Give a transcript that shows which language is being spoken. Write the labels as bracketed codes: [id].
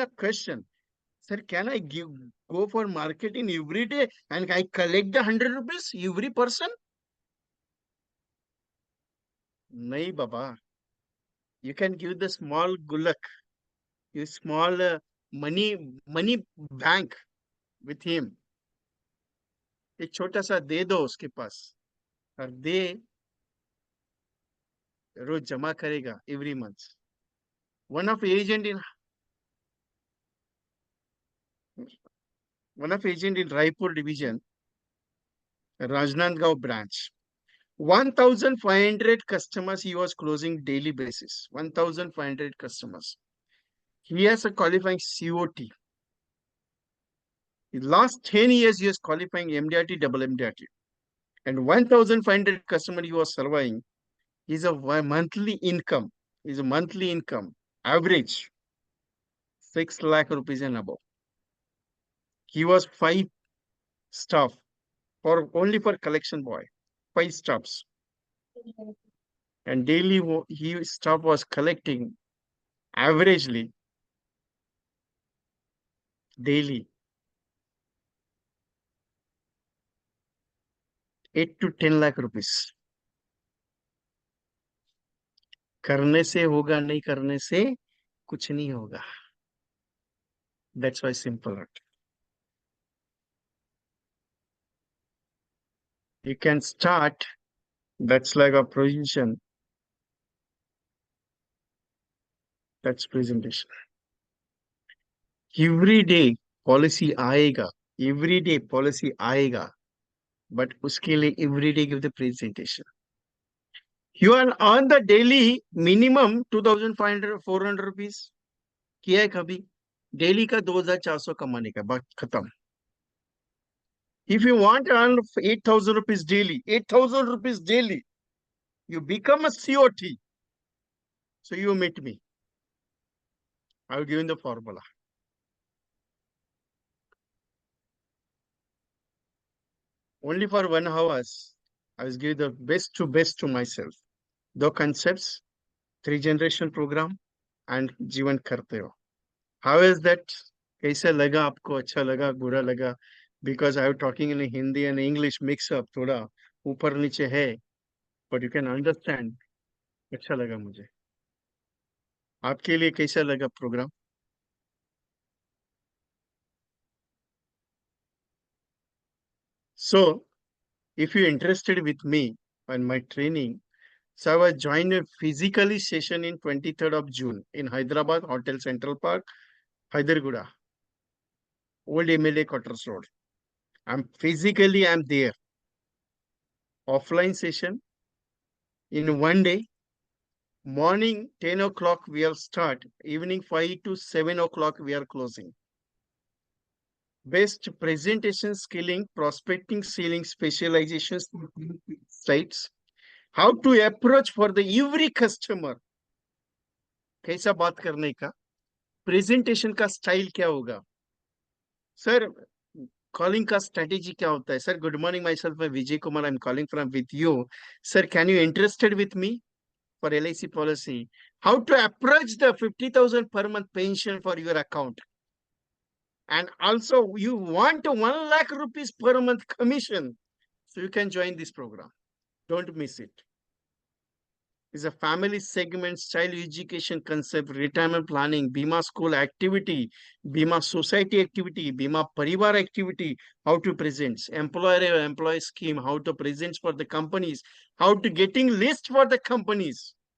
[en] Sir, can I go for marketing every day and I collect the 100 rupees every person? [hi] Nahi, Baba. [en] You can give the small gulak, you small money bank with him. [hi] एक छोटा सा दे दो उसके पास और दे रोज जमा करेगा [en] every month. One of agent in Raipur division, Rajnandgaon branch, 1,500 customers he was closing daily basis. 1,500 customers. He has a qualifying COT. In last 10 years, he is qualifying MDRT, double MDRT. And 1,500 customer he was surveying is a monthly income. Average 6 lakh rupees and above. He was 5 staff only for collection boy. 5 staffs. And daily staff was collecting averagely daily 8 to 10 lakh rupees. [hi] करने से होगा, नहीं करने से कुछ नहीं होगा. [en] That's why simple. You can start. That's like a provision. That's presentation. Every day policy आएगा. But [hi] उसके लिए [en] every day give the presentation. You are on the daily minimum 2,500, 400 rupees. [hi] किया है कभी? Daily का 2,400 कमाने का, बात खत्म. If you want to earn 8,000 rupees daily, you become a COT. So you meet me. I will give you the formula. Only for 1 hour, I will give the best to myself. [en] 2 concepts, 3 generation program and [hi] जीवन करते हो. [en] How is that? [hi] कैसे लगा आपको? अच्छा लगा, बुरा लगा? [en] because I am talking in Hindi and English mix up, [hi] थोड़ा ऊपर नीचे है, [en] but you can understand. [hi] अच्छा लगा मुझे. आपके लिए कैसा लगा programme? [en] So, if you're interested with me and my training, so I was joined a physically session in 23rd of June in Hyderabad, Hotel Central Park, Hyderguda, Old MLA Quarters Road. I'm there. Offline session in one day. Morning 10 o'clock we will start. Evening 5 to 7 o'clock we are closing. Best presentation skilling, prospecting, selling, specializations, sites. How to approach for the every customer. [hi] कैसा बात करने का, presentation का style क्या होगा, sir calling का strategy क्या होता है, [en] Sir good morning myself Vijay Kumar, I am calling from with you, sir can you interested with me for LIC policy, how to approach the 50,000 per month pension for your account, and also you want 1 lakh rupees per month commission, so you can join this program. Don't miss it. Is a family segment, child education concept, retirement planning, Bima school activity, Bima society activity, Bima Parivar activity, how to present, employer-employee scheme, how to present for the companies, how to getting list for the companies.